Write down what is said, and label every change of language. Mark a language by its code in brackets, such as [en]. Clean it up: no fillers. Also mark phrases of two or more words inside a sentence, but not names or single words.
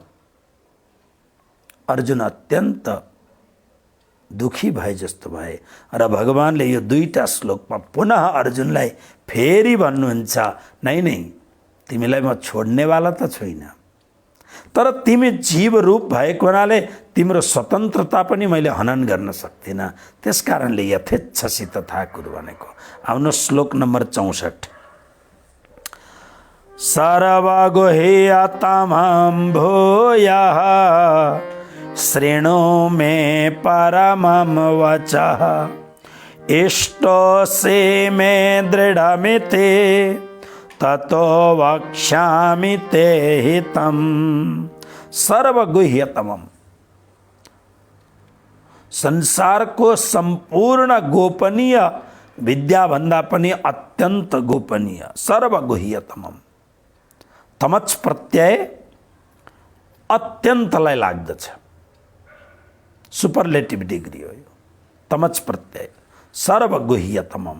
[ne] अर्जुन अत्यन्त दुखी भए जस्तो भए र भगवानले यो दुईटा श्लोकमा पुनः अर्जुनलाई फेरि भन्नुहुन्छ, नै नै तिमीलाई म छोड्नेवाला त छुइनँ, तर तिमी जीव रूप भएको हुनाले तिम्रो स्वतन्त्रता पनि मैले हनन गर्न सक्दिनँ। त्यसकारणले [sa] यथेच्छसी तथा कुरु [ne] भनेको। आउनु श्लोक नम्बर 64। [sa] सर्वगुह्यतमं भूयः शृणु मे परमं वचः, इष्टोऽसि मे दृढमिति ततो वक्ष्यामि ते हितम्। सर्वगुह्यतमम्, [ne] संसारको संपूर्ण गोपनीय विद्याभन्दा पनि अत्यन्त गोपनीय सर्वगुह्यतमम्। तमच प्रत्यय अत्यन्तलाई लाग्दछ, [en] superlative degree [ne] हो यो तमच प्रत्यय सर्वगुह्यतमम्।